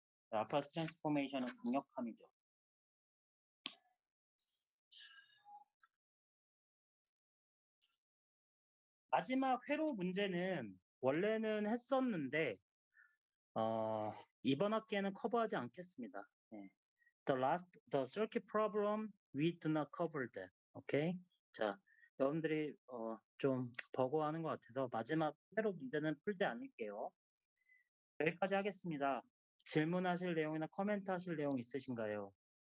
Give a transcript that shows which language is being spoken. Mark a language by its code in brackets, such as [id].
[ko] 라플라스 트랜스포메이션은 강력함이죠. 마지막 회로 문제는 원래는 했었는데 이번 학기에는 커버하지 않겠습니다. 네. [en] The circuit problem, we do not cover that. [ko] 오케이? 자, 여러분들이 좀 버거워하는 것 같아서 마지막 회로 문제는 풀지 않을게요. 여기까지 하겠습니다. 질문하실 내용이나 코멘트 하실 내용 있으신가요?